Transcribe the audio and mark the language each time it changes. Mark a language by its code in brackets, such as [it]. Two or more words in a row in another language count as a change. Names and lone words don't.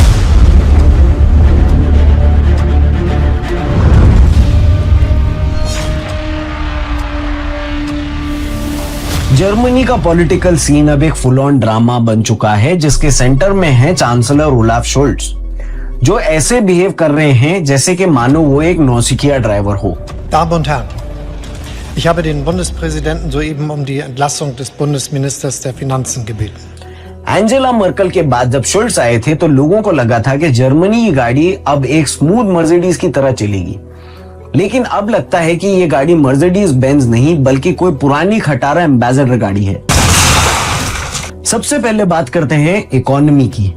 [hi] जर्मनी का [en] political scene [hi] अब एक [en] full on drama [hi] बन चुका है, जिसके सेंटर में है चांसलर ओलाफ शोल्ट्ज, जो ऐसे बिहेव कर रहे हैं जैसे कि मानो वो एक नौसिखिया ड्राइवर हो। [de] Damen und Herren, ich habe den Bundespräsidenten soeben um die Entlassung des Bundesministers der Finanzen gebeten. [hi] एंजेला मर्कल के बाद जब शोल्ट्ज आए थे तो लोगों को लगा था कि जर्मनी की गाड़ी अब एक स्मूथ मर्सिडीज की तरह चलेगी, लेकिन अब लगता है कि ये गाड़ी मर्सिडीज बेंज नहीं बल्कि कोई पुरानी खटारा एम्बेसडर गाड़ी है। सबसे पहले बात करते हैं इकोनॉमी की।